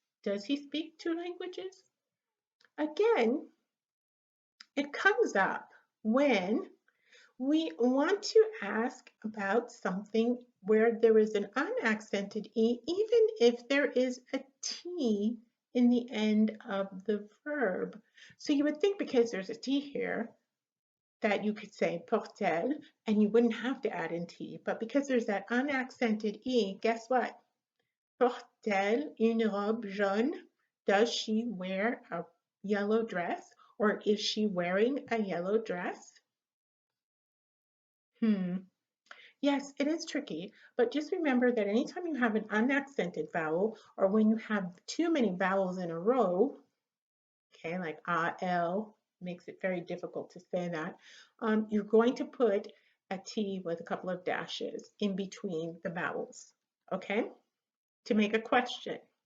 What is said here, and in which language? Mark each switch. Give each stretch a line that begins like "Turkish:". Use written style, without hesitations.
English: Does he speak two languages? Again, it comes up when we want to ask about something where there is an unaccented E, even if there is a T in the end of the verb. So you would think because there's a T here that you could say porte-elle and you wouldn't have to add in T, but because there's that unaccented E, guess what?
French: Porte-elle une robe jaune?
English: Does she wear a yellow dress, or is she wearing a yellow dress? Yes, it is tricky, but just remember that anytime you have an unaccented vowel, or when you have too many vowels in a row, okay, like a, l, makes it very difficult to say that, you're going to put a T with a couple of dashes in between the vowels, okay, to make a question.